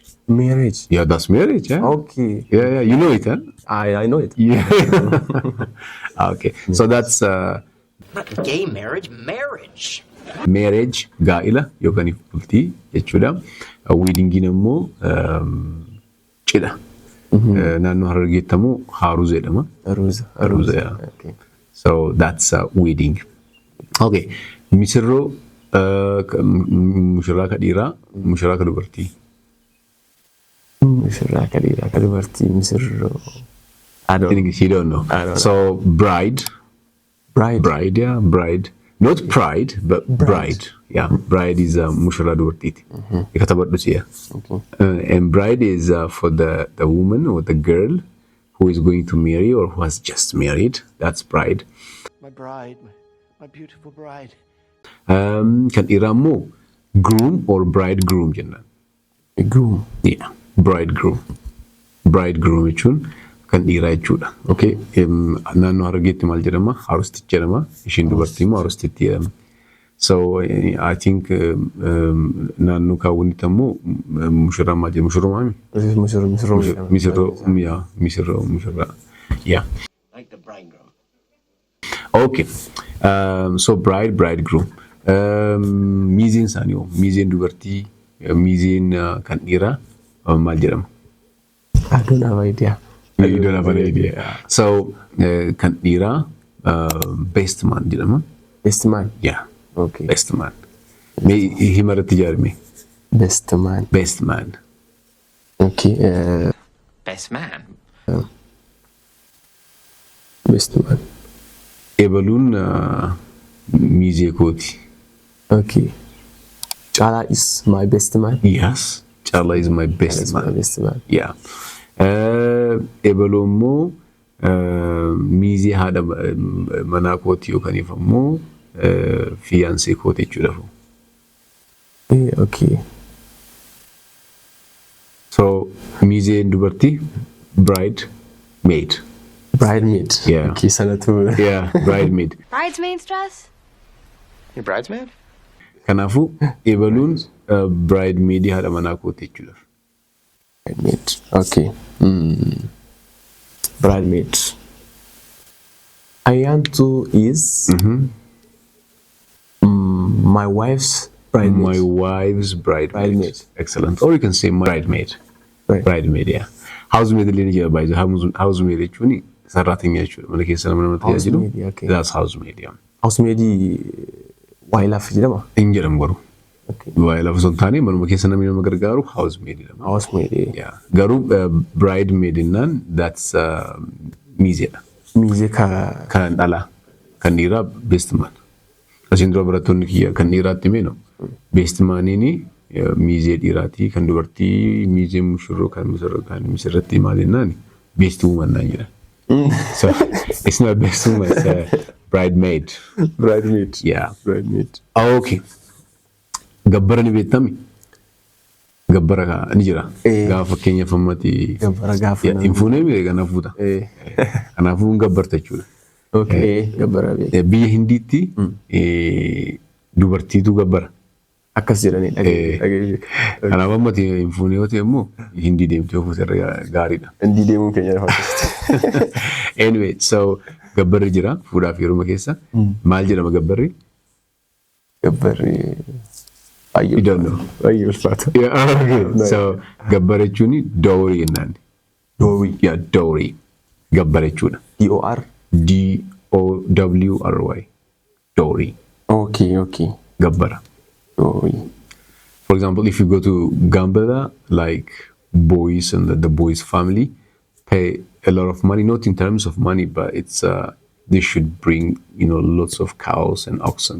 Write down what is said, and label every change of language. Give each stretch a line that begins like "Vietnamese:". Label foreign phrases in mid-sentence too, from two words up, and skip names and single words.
English: Marriage. Yeah, that's marriage. Yeah. Okay. Yeah. You know it, huh? I know it. Yeah. Okay. So that's Not gay marriage, marriage. marriage,
Oromo: gaa'ila yookaan bultii jechuudha. Weddingiin immoo cidha. Naannoo Harargeetti immoo haaruza jedhama. Haaruza.
English: Yeah. Okay. So that's wedding. Okay.
Oromo: Misirroo mushurraa ka dhiiraa, mushurraa ka dubartii. Mushurraa ka dhiiraa ka dubartii misirroo.
English: I don't In English, you don't know. I don't know. So bride. Bride, yeah, bride. Not pride, but bride. Yeah, bride is
Oromo: mushurraa dubartiiti. Ikatabadhu siya.
English: Okay. And bride is for the woman or the girl who is going to marry or who has just married. That's bride. My bride, my beautiful bride.
Oromo: Kan dhiiraa immoo
English: groom or bridegroom
Oromo: jennaan.
English: Groom. Yeah, bridegroom.
Oromo: Bridegroom jechuun kan dhiiraa jechuudha. Okay, naannoo Harargeetti maal jedhama? Haarustichi jedhama. Ishiin dubartii immoo haarustitti jedhama.
English: So I think
Oromo: naannoo kaawwanitti immoo mushurraa maal jedhama? Mushurraa maami? Mushurraa.
English: Yeah. Like the bridegroom. Okay. So bride, bridegroom.
Oromo: Miizeen isaanii hoo? Miizeen dubartii miizeen kan dhiiraa maal jedhama?
English: I don't have idea. You don't have an idea. So
Oromo: kan dhiiraa
English: best man jedhama. Best man. Yeah. Okay. Best man.
Oromo: Mee himarratti ijaarame.
English: Best man. Best man. Okay. Best man. Best man.
Oromo: Ebaluun miizee kooti.
English: Okay. Chala is my best man. Yes. Chala is my best That's man. my best man. Yeah.
Oromo: Ebaluu immoo miizee haadha manaa kooti yookaan immoo fiyansee kooti jechuudha.
English: Okay. So
Oromo: miizee dubartii
English: bride maid. Bridesmaid. Yeah. Okay, sanatu. Yeah, bridesmaid. Bridesmaid's dress? Your bridesmaid? Kanaafuu ebaluun bridesmaid haadha manaa kooti jechuudha. Bridesmaid. Okay. Bridesmaid. Ayantu is my wife's bridesmaid. My wife's bridesmaid. Bridesmaid. Excellent. Or you can say my bridesmaid. Right. Bridesmaid, yeah.
Oromo: Housemaid illee ni jira baay'ee. Housemaid jechuun sararaatanya jechuudha. Mana keessa nama tajaajilu.
English: Housemaid, okay. That's housemaid, yeah.
Oromo: Housemaid waa'ilaaf jedhama. Hin jedhamu garuu.
English: Okay.
Oromo: Waa'ilaaf osoo hin taane manuma keessa namni nama gargaaru housemaid jedhama.
English: Housemaid. Yeah.
Oromo: Garuu bridesmaid innaan that's miizeedha. Miizee ka Kan dhalaa. Kan dhiiraa
English: best man.
Oromo: Asiin dura barattoonni kiyya kan dhiiraatti meeno. Best maniini miizee dhiiraati. Kan dubartii miizee mushurroo kan misirratti maal jennaan
English: best woman
Oromo: naan jedha.
English: So it's not best woman, it's bridesmaid. bridesmaid. Yeah. Bridesmaid.
Oromo: Okay. Gabbara ni beektami? Gabbara ni jira. Gaafa fakkeenyaaf ammati. Gabbara gaafa. Hin fuunee mire kana fuuta. Kanaafuu gabbarta jechuudha. Okay. Gabbara beeku. Biyya Hindiitti dubartiitu gabbara. Akkas jedhanii dhageessu. Kanaaf ammati hin fuunee yoo ta'e immoo Hindii deemtee ofuus irra gaariidha. Hindii deemuun keenya lafa Anyway, so gabbarri jira fuudhaaf heeruma keessa. Maal jedhama gabbarri? Gabbarri.
English: You don't know.
Oromo: Baay'ee ulfaata.
English: Yeah, okay.
Oromo: So gabbara jechuun dowry jennaan.
English: Dowry. Yeah, dowry.
Oromo: Gabbara jechuudha.
English: D-O-R. D-O-W-R-Y. Dowry. Okay, okay.
Oromo: Gabbara.
English: Dowry. For example, if you go to Gambela, like boys and the boys' family pay a lot of money, not in terms of money, but it's they should bring lots of cows and oxen.